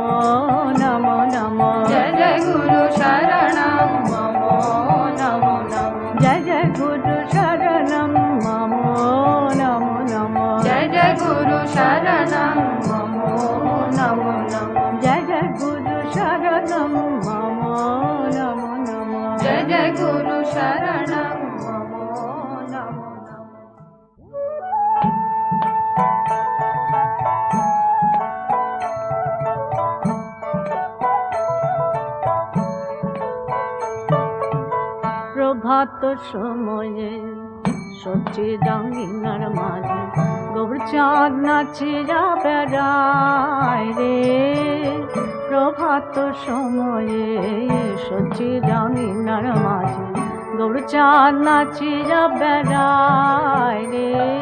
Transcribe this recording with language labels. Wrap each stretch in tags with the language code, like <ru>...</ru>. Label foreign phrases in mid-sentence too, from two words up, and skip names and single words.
<sa>নমো নমো জয় গুরু শরণম মম নমো নমো জয় গুরু শরণম মম নমো নমো জয় গুরু শরণম মম নমো নমো জয় গুরু শরণম মম নমো নমো জয় গুরু শরণম মম নমো নমো</sa> <bn>প্রভাত সময়ে সবচেয়ে রঙিনার মাঝে গৌরচাঁদ নাচিয়া বেড়ায় রে প্রভাত সময়ে সচি রঙিনার মাঝে গৌরচাঁদ নাচিয়া বেড়ায় রে</bn>